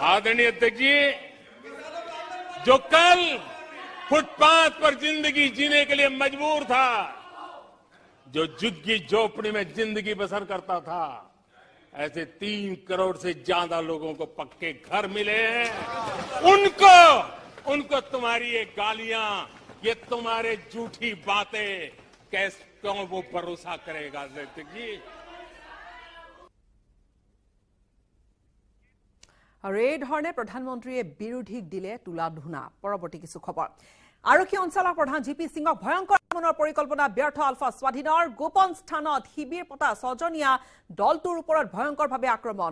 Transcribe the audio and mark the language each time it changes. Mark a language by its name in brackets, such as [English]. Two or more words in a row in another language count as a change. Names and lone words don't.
[Hindi] आदरणीय अध्यक्ष जी, जो कल फुटपाथ पर जिंदगी जीने के लिए मजबूर था, जो झुग्गी झोपड़ी में जिंदगी बसर करता था, ऐसे 3 करोड़ से ज्यादा लोगों को पक्के घर मिले हैं। उनको तुम्हारी ये गालियां, ये तुम्हारे झूठी बातें क्यों वो भरोसा करेगा? जी, [Assamese] আৰু এই ধৰণে প্ৰধানমন্ত্ৰীয়ে বিৰোধীক দিলে তোলা ধুনা। পৰৱৰ্তী কিছু খবৰ। আৰক্ষী অঞ্চলৰ প্ৰধান জি পি সিঙক ভয়ংকৰ আক্ৰমণৰ পৰিকল্পনা ব্যৰ্থ। আলফা স্বাধীনৰ গোপন স্থানত শিবিৰ পতা 6জনীয়া দলটোৰ ওপৰত ভয়ংকৰভাৱে আক্ৰমণ।